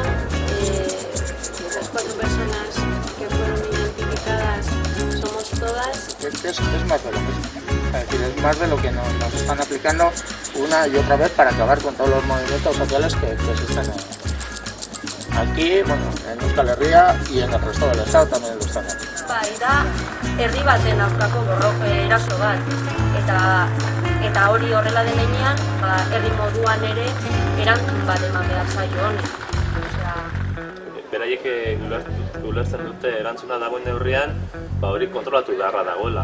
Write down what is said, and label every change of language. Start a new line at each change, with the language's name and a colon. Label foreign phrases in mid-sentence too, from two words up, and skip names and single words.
Spanish: Las 4 personas que fueron identificadas somos todas. Es más de lo mismo, es decir, es más de lo que nos están aplicando una y otra vez para acabar con todos los movimientos sociales que existen aquí, en Euskal Herria y en el resto del Estado también lo están haciendo.
Basque: Da herri baten aurkako eraso bat, eta hori horrela denean, herri moduan ere erantzun bat eman behar zaio honi. beraiek ulertzen dute erantzuna dagoen neurrian, hori kontrolatu beharra dagoela.